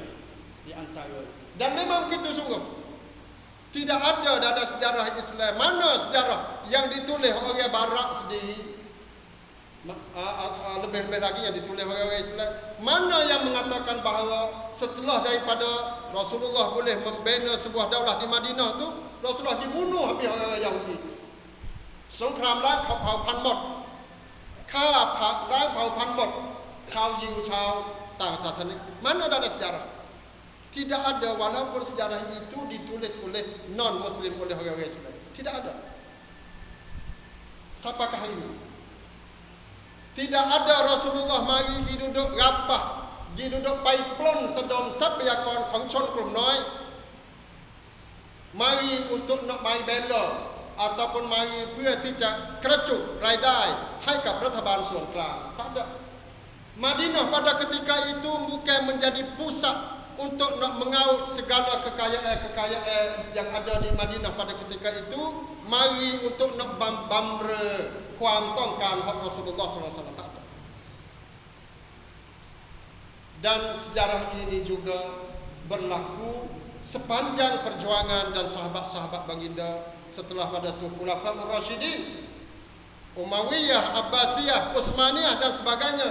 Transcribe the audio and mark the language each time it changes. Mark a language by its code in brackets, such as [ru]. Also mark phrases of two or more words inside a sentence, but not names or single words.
[ms] di antara dan memang begitu sungguh tidak ada dalam sejarah Islam mana sejarah yang ditulis orang Barat sendiri lebih-lebih lagi yang ditulis oleh orang Islam mana yang mengatakan bahawa setelah daripada Rasulullah boleh membina sebuah daulah di Madinah tu Rasulullah dibunuh habis orang Yahudi [th] สงครามล้างเผ่าพันธุ์หมดฆ่าล้างเผ่าพันธุ์หมดชาวยิวชาวต่างศาสนา [ms] mana dalam sejarah tidak ada walaupun sejarah itu ditulis oleh non muslim oleh orang Islam tidak ada sampai hari ini tidak ada Rasulullah mari duduk rapah duduk [th] ไปปล้นสะดมทรัพยากรของชนกลุ่มน้อย [ms] mari untuk nak mai bela ataupun mari [th] เพื่อที่จะกระจุกรายได้ให้กับรัฐบาลส่วนกลาง [ms] tak ada Madinah pada ketika itu bukan menjadi pusat untuk nak mengaut segala kekayaan yang ada di Madinah pada ketika itu mari untuk nak [th] บำเรอความต้องการของ [ms] Rasulullah SAW tak ada. Dan sejarah ini juga berlaku sepanjang perjuangan dan sahabat-sahabat baginda setelah pada tu Khulafaur Rasyidin, Umayyah, Abbasiyah, Utsmaniyah dan sebagainya.